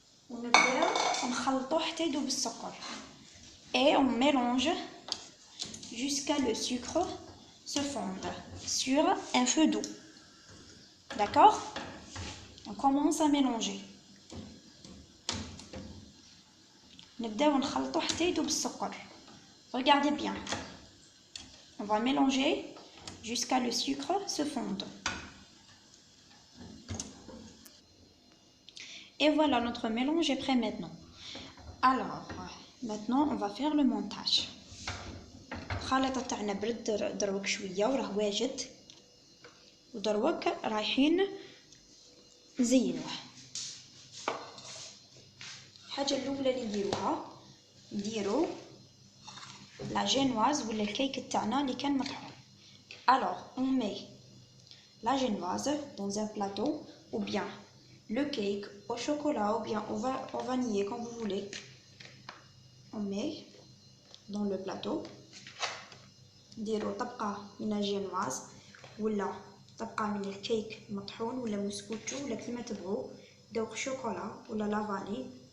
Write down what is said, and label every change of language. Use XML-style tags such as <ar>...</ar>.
<ar>ونبداو نخلطو حتى يذوب السكر.</ar> <fr>Et on mélange jusqu'à le sucre se fonde sur un feu doux. D'accord? On commence à mélanger.</fr> <ar>نبداو نخلطو حتى يذوب السكر.</ar> <fr>Regardez bien. On va mélanger jusqu'à le sucre se fonde. Et voilà, notre mélange est prêt maintenant. Alors, maintenant on va faire le montage.</fr> <ar>الخليط تاعنا برد دروك شويه وراه واجد. ودروك رايحين نزينوه. الحاجه الاولى اللي نديروها نديرو لا جينواز ولا الكيك تاعنا اللي كان مطحون.</ar> <fr>alors on met la génoise dans un plateau ou bien le cake au chocolat ou bien au vanille comme vous voulez. On met dans le plateau.</fr> <ar>نديرو طبقه من الجينواز ولا طبقه من الكيك مطحون ولا موسكوتشو ولا كيما تبغوا، ذوق شوكولا ولا لافاني.</ar>